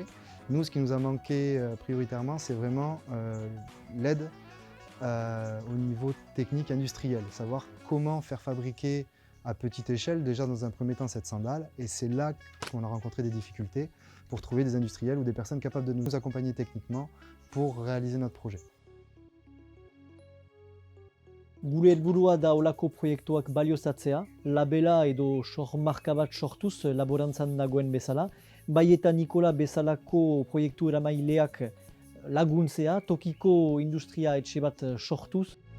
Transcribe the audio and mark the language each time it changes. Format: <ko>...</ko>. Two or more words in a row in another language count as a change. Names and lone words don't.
<fr>Nous, ce qui nous a manqué prioritairement, c'est vraiment l'aide au niveau technique industriel, savoir comment faire fabriquer à petite échelle, déjà dans un premier temps, cette sandale. Et c'est là qu'on a rencontré des difficultés pour trouver des industriels ou des personnes capables de nous accompagner techniquement pour réaliser notre projet.</fr> <eu>Gure helburua da olako proiektuak baliozatzea, labela edo marka bat sortuz laborantzan dagoen bezala, bai eta Nikola bezalako proiektu eramaileak laguntzea, tokiko industria etxe bat sortuz.</eu>